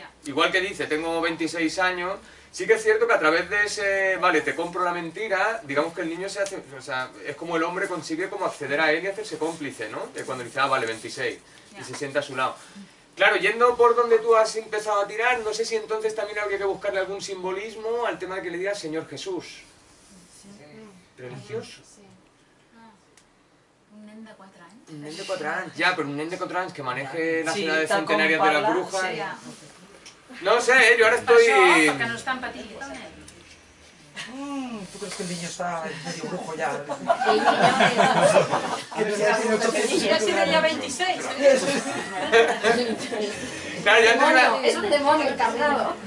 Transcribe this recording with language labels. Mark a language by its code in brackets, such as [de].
[es] Igual que dice, tengo 26 años, sí que es cierto que a través de ese, vale, te compro la mentira, digamos que el niño se hace, o sea, es como el hombre consigue como acceder a él y hacerse cómplice, ¿no? De cuando dice, ah, vale, 26, y se sienta a su lado. Claro, yendo por donde tú has empezado a tirar, no sé si entonces también habría que buscarle algún simbolismo al tema de que le diga Señor Jesús. ¿Religioso? [ca] Sí. Un nen de 4 anys. Un nen de 4 anys, ja, però un nen de 4 anys que [es] maneje las edades centenarias de la bruja... No sé, yo ahora estoy... [ca] Per això, perquè no és tan petit, el nen. [es] ¿Tú crees que el niño está medio brujo ya? El niño ya tiene ya 26. Claro, Es un demonio encarnado.